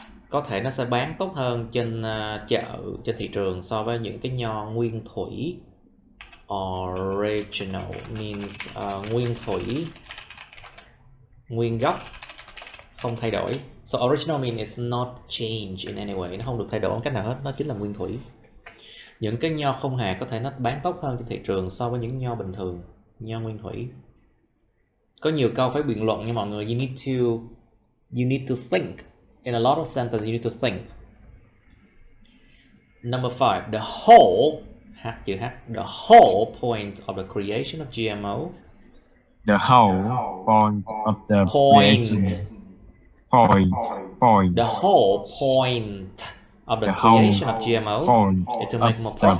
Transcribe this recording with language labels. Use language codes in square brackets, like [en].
[vi] Có thể nó sẽ bán tốt hơn trên chợ, trên thị trường so với những cái nho nguyên thủy. [en] Original means [vi] nguyên thủy, nguyên gốc, không thay đổi. [en] So original means it's not changed in any way. [vi] Nó không được thay đổi cách nào hết, nó chính là nguyên thủy. Những cái nho không hạt có thể nó bán tốt hơn trên thị trường so với những nho bình thường, nho nguyên thủy. Có nhiều câu phải biện luận nha mọi người. [en] You need to think. In a lot of sentences you need to think. Number 5, the whole point of the creation of GMO. The whole point of the creation. The whole point of the creation of GMOs is to make more profit.